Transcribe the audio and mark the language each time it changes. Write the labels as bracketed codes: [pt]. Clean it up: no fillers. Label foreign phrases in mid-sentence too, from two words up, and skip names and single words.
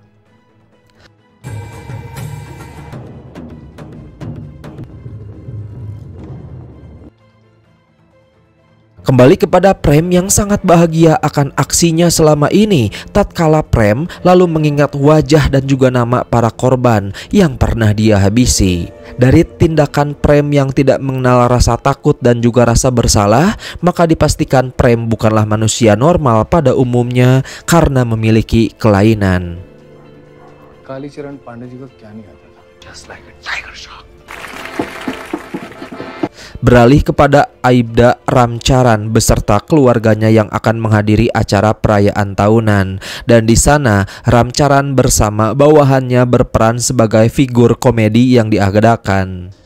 [id] Kembali kepada Prem yang sangat bahagia akan aksinya selama ini, tatkala Prem lalu mengingat wajah dan juga nama para korban yang pernah dia habisi. Dari tindakan Prem yang tidak mengenal rasa takut dan juga rasa bersalah, maka dipastikan Prem bukanlah manusia normal pada umumnya karena memiliki kelainan. [hi] कालीचरण पांडे जी को क्या नहीं आता था? [en] Just like a tiger shark. [id] Beralih kepada Aibda Ramcharan beserta keluarganya yang akan menghadiri acara perayaan tahunan, dan di sana Ramcharan bersama bawahannya berperan sebagai figur komedi yang diagadakan.